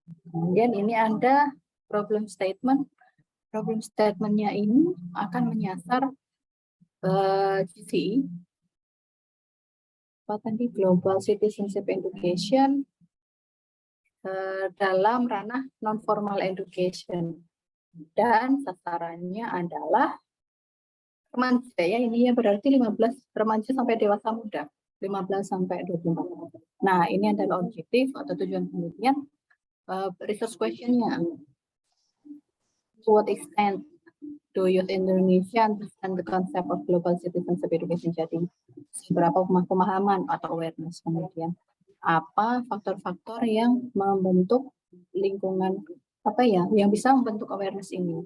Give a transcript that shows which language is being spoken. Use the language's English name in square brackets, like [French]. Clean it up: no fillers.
[Indonesian] Kemudian ini ada problem statement. Problem statement-nya ini akan menyasar GCE, tadi Global Citizenship Education dalam ranah non-formal education, dan sasarannya adalah remaja, ya, ini ya berarti 15 remaja sampai dewasa muda, 15 sampai 24. Nah, ini adalah objektif atau tujuan penelitian. [English] Research question-nya, to what extent do youth Indonesia understand the concept of global citizenship education? [Indonesian] Jadi, seberapa pemahaman atau awareness, kemudian apa faktor-faktor yang membentuk lingkungan, yang bisa membentuk awareness ini.